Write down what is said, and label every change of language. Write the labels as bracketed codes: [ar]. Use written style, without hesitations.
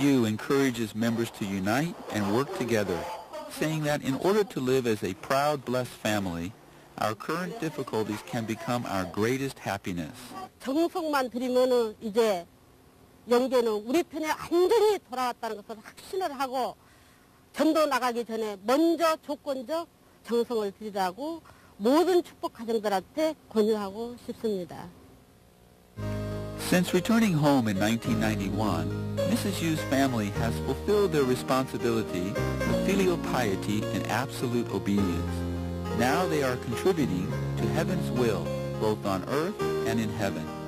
[en] Yu encourages members to unite and work together, saying that in order to live as a proud, blessed family, our current difficulties can become our greatest happiness. [ko] 정성만 들이면은 이제 영계는 우리 편에 완전히 돌아왔다는 것을 확신을 하고 전도 나가기 전에 먼저 조건적 정성을 들이라고 모든 축복 가정들한테 권유하고 싶습니다. [en] Since returning home in 1991, Mrs. Yu's family has fulfilled their responsibility with filial piety and absolute obedience. Now they are contributing to heaven's will, both on earth and in heaven.